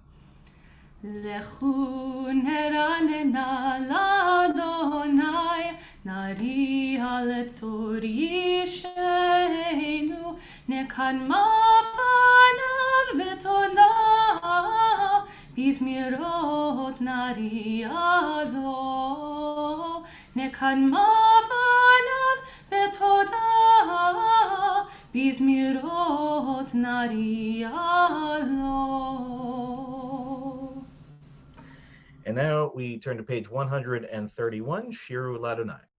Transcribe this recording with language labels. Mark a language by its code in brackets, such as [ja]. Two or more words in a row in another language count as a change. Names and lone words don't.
[he] לכו נרננה לה, נריעה לצור ישענו, נקדמה פניו בתודה, בזמירות נריע לו, נקדמה פניו בתודה, בזמירות נריע לו. [en] And now we turn to page 131, [he] שירו לה.